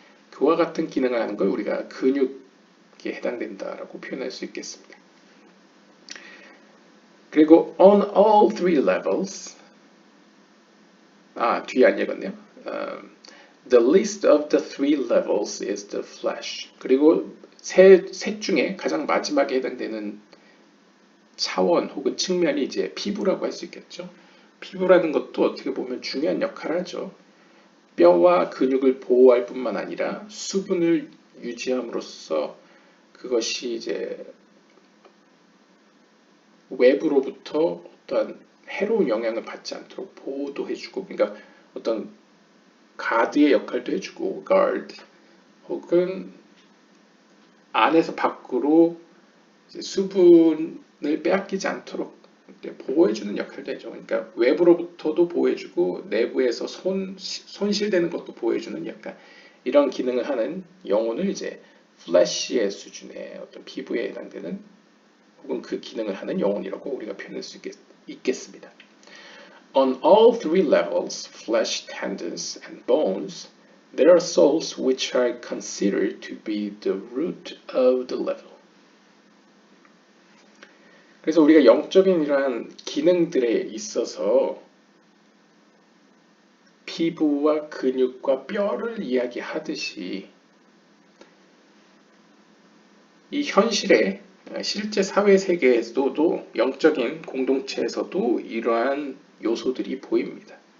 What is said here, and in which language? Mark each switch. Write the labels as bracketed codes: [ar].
[ko] 그와 같은 기능을 하는 걸 우리가 근육에 해당된다라고 표현할 수 있겠습니다. 그리고 [en] on all three levels, [ko] 뒤에 안 읽었네요. [en] The least of the three levels is the flesh. [ko] 그리고 셋 중에 가장 마지막에 해당되는 차원 혹은 측면이 이제 피부라고 할 수 있겠죠. 피부라는 것도 어떻게 보면 중요한 역할을 하죠. 뼈와 근육을 보호할 뿐만 아니라 수분을 유지함으로써 그것이 이제 외부로부터 어떤 해로운 영향을 받지 않도록 보호도 해주고, 그러니까 어떤 가드의 역할도 해주고, guard, 혹은 안에서 밖으로 수분을 빼앗기지 않도록 보호해주는 역할도 해줘. 그러니까 외부로부터도 보호해주고 내부에서 손실되는 것도 보호해주는 약간 이런 기능을 하는 영혼을 이제 플래시의 수준의 어떤 피부에 해당되는 혹은 그 기능을 하는 영혼이라고 우리가 표현할 수 있겠습니다. [en] On all three levels, flesh, tendons, and bones, there are souls which are considered to be the root of the level. [ko] 그래서 우리가 영적인 이러한 기능들에 있어서 피부와 근육과 뼈를 이야기하듯이 이 현실의 실제 사회 세계에서도 영적인 공동체에서도 이러한 요소들이 보입니다.